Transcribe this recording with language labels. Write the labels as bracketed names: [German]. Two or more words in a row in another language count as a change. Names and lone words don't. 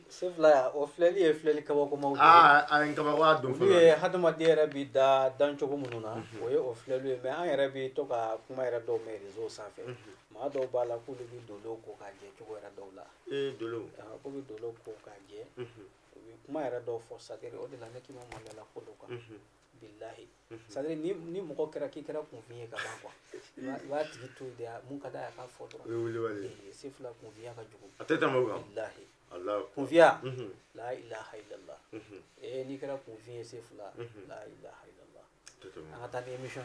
[Bambara] se fila o filɛli ye filɛli kabakomaw de ye a ye kabakoya don olu ye hadamaden yɛrɛ bi da dancogo minnu na o ye o filɛliw ye mais an yɛrɛ bi to ka kuma yɛrɛ dɔw mɛn réseau sanfɛ maa dɔw b'a la k'olu bi dolo ko k'a jɛ cogo yɛrɛ dɔw la dolo k'u bi dolo ko k'a jɛ u bi kuma yɛrɛ dɔw fɔ c'est-à-dire o de la ne k'i ma maloya ko dɔ kan bilahi c'est-à-dire ni mɔgɔ kɛra k'i kɛra kunfin ye ka ban quoi i b'a tigi to yen de mun ka d'a ye a k'a fɔ dɔrɔn se fila kunfinya ka jugu a tɛ tɛmɛ o kan bilahi kunfiya [Arabic] لا إله إلا الله [Bambara] n'i kɛra kunfin ye se fila [Arabic] لا إله إلا الله [Bambara] an ka taa ni émission